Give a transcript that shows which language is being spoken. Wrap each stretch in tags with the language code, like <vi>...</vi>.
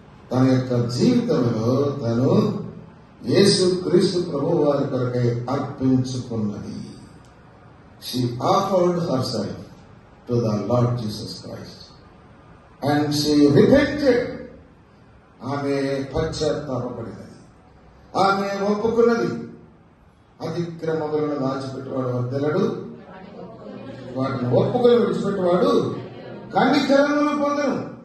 <te>తన యొక్క జీవితంలో తను యేసు క్రీస్తు ప్రభు వారి కొరకై అర్పించుకున్నది.</te> <en>She offered herself to the Lord Jesus Christ and she repented.</en> <te>ఆమె పశ్చాత్తాపపడినది, ఆమె ఒప్పుకున్నది. అతిక్రమములను దాచిపెట్టేవాడు వర్ధిల్లడు, వాటిని ఒప్పుకొని విడిచిపెట్టేవాడు కనికరమును పొందను.</te>